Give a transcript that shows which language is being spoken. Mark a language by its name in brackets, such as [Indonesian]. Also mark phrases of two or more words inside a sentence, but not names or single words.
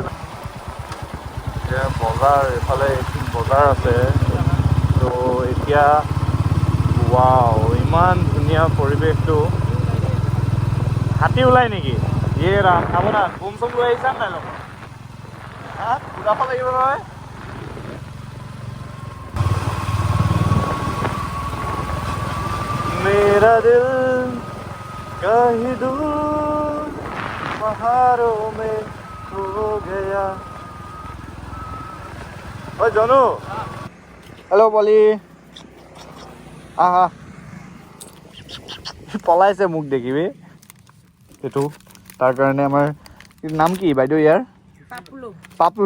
[Assamese] এতিয়া বজাৰ, এইফালে এইখিনি বজাৰ আছে। তো এতিয়া ৱাও, ইমান ধুনীয়া পৰিৱেশটো। হাতী ওলাই নেকি? ৰাম, আপোনাৰ বোম চোম লৈ আহিছা নাই লগত? ফুৰাব লাগিব নহয়। [Hindi] मेरा दिल कहीं दूर पहाड़ों में खो गया। [Assamese] ঐ জনু, হেল্ল' পলি, আহা। পলাইছে মোক দেখিবি। এইটো তাৰ কাৰণে আমাৰ নাম কি বাইদেউ ইয়াৰ? পাপলু।